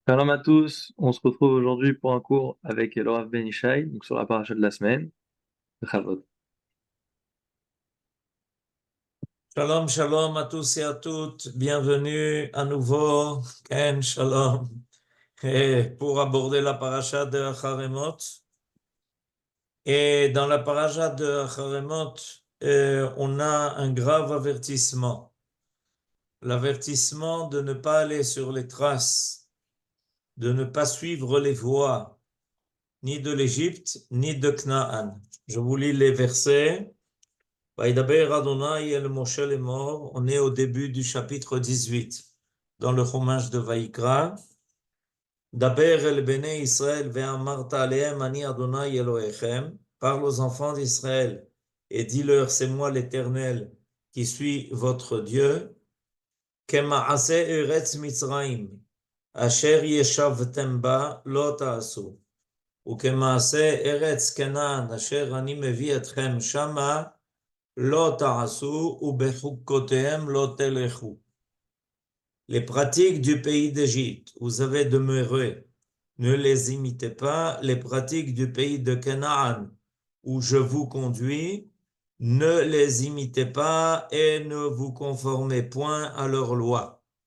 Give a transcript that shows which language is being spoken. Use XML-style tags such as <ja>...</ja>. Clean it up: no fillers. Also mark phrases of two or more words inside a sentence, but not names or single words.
<fr>Shalom à tous, on se retrouve aujourd'hui pour un cours avec le Rav Ben Ishai, donc sur la paracha de la semaine, le Chavod.</fr> <he>שלום, שלום</he> <fr>à tous et à toutes. Bienvenue à nouveau.</fr> <he>כן, שלום.</he> <fr>Et pour aborder la paracha de Acharemot. Et dans la paracha de Acharemot, on a un grave avertissement. L'avertissement de ne pas aller sur les traces, de ne pas suivre les voies, ni de l'Égypte, ni de Canaan. Je vous lis les versets.</fr> <he>וידבר אדוני אל משה לאמר.</he> <fr>On est au début du chapitre 18 dans le Chumash de Vaïkra.</fr> <he>דבר אל בני ישראל ואמרת אלהם אני אדוני אלהיכם.</he> <fr>Parle aux enfants d'Israël et dis-leur, c'est moi l'Éternel qui suis votre Dieu.</fr> <he>כמעשה ארץ מצרים אשר ישבתם בה לא תעשו. וכמעשה ארץ כנען אשר אני מביא אתכם שמה לא תעשו ובחקתיהם לא תלכו.</he> <fr>Les pratiques du pays d'Égypte, où vous avez demeuré, ne les imitez pas. Les pratiques du pays de Canaan, où je vous conduis, ne les imitez pas et ne vous conformez point à leurs lois.</fr>